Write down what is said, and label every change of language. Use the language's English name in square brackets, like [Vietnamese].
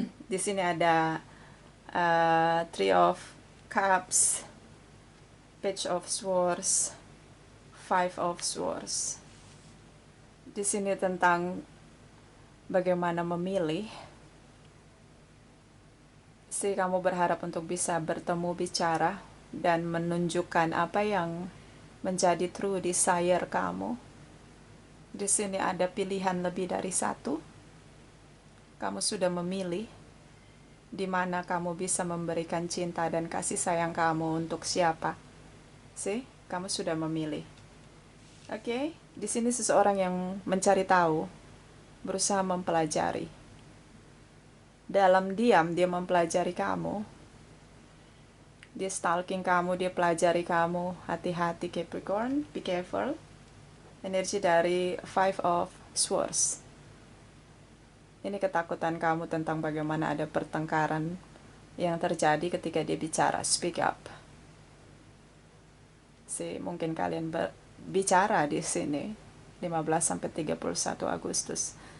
[Indonesian] Di sini ada Three of Cups, Page of Swords, Five of Swords. Di sini tentang bagaimana memilih. Kamu berharap untuk bisa bertemu, bicara, dan menunjukkan apa yang menjadi true desire kamu. Di sini ada pilihan lebih dari satu. Kamu sudah memilih di mana kamu bisa memberikan cinta dan kasih sayang kamu untuk siapa. Kamu sudah memilih. Oke, di sini seseorang yang mencari tahu, berusaha mempelajari. Dalam diam dia mempelajari kamu. Dia stalking kamu, dia pelajari kamu. Hati-hati Capricorn, [English] be careful. [Indonesian] Energi dari Five of Swords. Ini ketakutan kamu tentang bagaimana ada pertengkaran yang terjadi ketika dia bicara. [English] Speak up. [Indonesian] Mungkin kalian bicara di sini 15 sampai 31 Agustus.